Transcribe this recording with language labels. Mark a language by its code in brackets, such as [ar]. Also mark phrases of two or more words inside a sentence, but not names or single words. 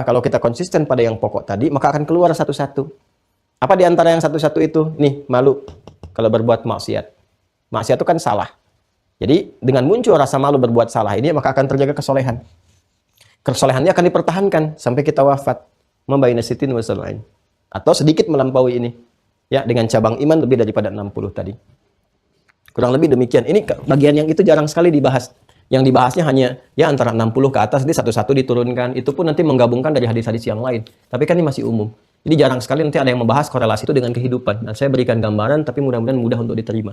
[id] Kalau kita konsisten pada yang pokok tadi, maka akan keluar satu-satu. Apa di antara yang satu-satu itu? Nih, malu kalau berbuat maksiat. Maksiat itu kan salah. Jadi dengan muncul rasa malu berbuat salah ini, maka akan terjaga kesolehan. Kesolehannya akan dipertahankan sampai kita wafat. [ar] ما بين ستين وسبعين. [id] Atau sedikit melampaui ini. Ya, dengan cabang iman lebih daripada 60 tadi. Kurang lebih demikian. Ini bagian yang itu jarang sekali dibahas. Yang dibahasnya hanya ya antara 60 ke atas, jadi satu-satu diturunkan. Itu pun nanti menggabungkan dari hadis-hadis yang lain. Tapi kan ini masih umum. Jadi jarang sekali nanti ada yang membahas korelasi itu dengan kehidupan. Dan saya berikan gambaran, tapi mudah-mudahan mudah untuk diterima.